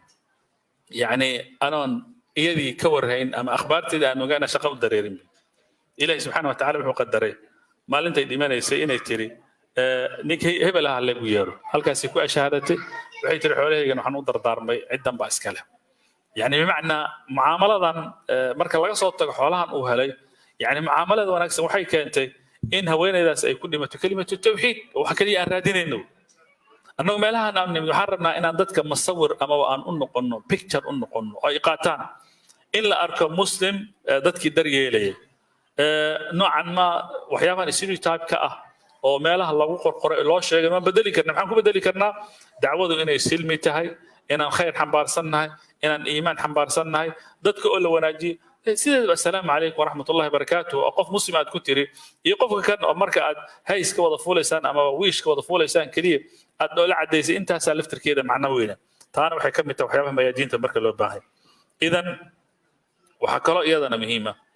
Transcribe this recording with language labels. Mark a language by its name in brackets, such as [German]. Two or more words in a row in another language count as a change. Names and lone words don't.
[Somali] yani anoon iyadii ka warhayn ama akhbaarteeda aan ogaana shaqo u dareerin ilaahi subxaana wa tacaala wuxuu qadaray maalintay dhimanaysay inay tiri ninkii hebel aha lagu yeero halkaasay ku ashaadatay waxay tiri xoolahaygan waxaan u dardaarmay ciddan baa iska leh [Arabic] يعني بمعنى معاملة مركز [Somali] laga soo tago xoolahan uu helay [Arabic] يعني معاملة [Somali] wanaagsan waxay keentay in haweeneydaas ay ku dhimato [Arabic] كلمة التوحيد [Somali] waxa kaliya aan raadinayno annagu meelahan aan nimid waxaan rabnaa inaan dadka masawir ama aan u noqono picture u noqono ay qaataan in la arko muslim dadkii daryeelay noocan ma waxyaabahan stereotype ka ah oo meelaha lagu qorqoro loo sheegay ma bedeli karnaa maxaan ku bedeli karnaa dacwadu inay silmi tahay inaan khayr xambaarsannahay inaan iimaan xambaarsannahay dadka oo la wanaajiyo sideedaba [Arabic] السلام عليكم ورحمة الله وبركاته [Somali] oo qof muslim aad ku tiri iyo qofka kan oo marka aad hayska wada fuulaysaan ama wiishka wada fuulaysaan keliya aad noola cadaysay intaasaa laftirkeeda macno weyna taana waxay ka mid tahay waxyaabaha mayaadiinta marka loo baahay idan waxaa kaloo iyadana muhiima